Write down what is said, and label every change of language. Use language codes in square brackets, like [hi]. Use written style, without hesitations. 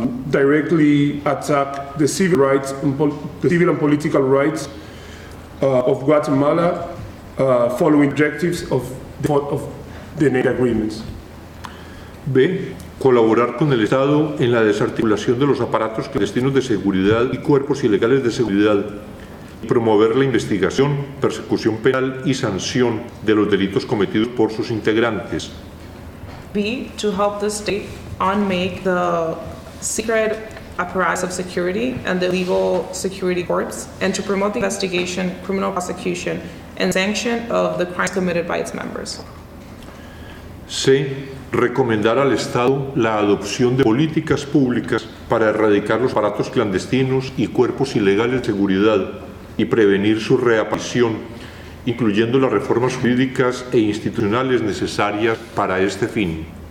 [en] directly attack the civil rights and the civil and political rights of Guatemala, following objectives of the NATO agreements. B. [es] Colaborar con el Estado en la desarticulación de los aparatos clandestinos de seguridad y cuerpos ilegales de seguridad, y promover la investigación, persecución penal y sanción de los delitos cometidos por sus integrantes. [en] B, to help the state unmake the secret apparatus of security and the legal security corps, and to promote the investigation, criminal prosecution, and sanction of the crimes committed by its members. C. [es] Recomendar al Estado la adopción de políticas públicas para erradicar los aparatos clandestinos y cuerpos ilegales de seguridad y prevenir su reaparición, incluyendo las reformas jurídicas e institucionales necesarias para este fin.